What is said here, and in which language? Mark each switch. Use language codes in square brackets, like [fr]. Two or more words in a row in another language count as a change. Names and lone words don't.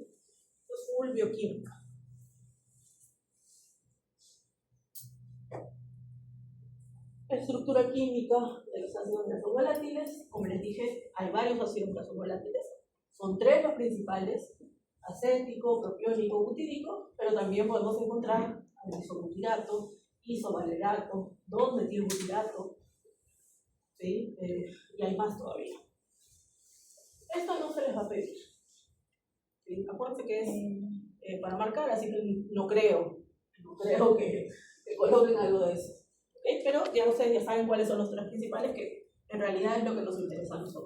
[es] Esto es full bioquímica. Estructura química de los ácidos grasos volátiles. Como les dije, hay varios ácidos grasos volátiles. Son tres los principales: acético, propiónico, butírico, pero también podemos encontrar isobutirato, isovalerato, 2-metilbutirato, ¿sí? Y hay más todavía. Esto no se les va a pedir, ¿sí? Acuérdense que para marcar, así que no creo que coloquen algo de eso. ¿Okay? Pero ya ustedes ya saben cuáles son los tres principales, que en realidad es lo que nos interesa a nosotros.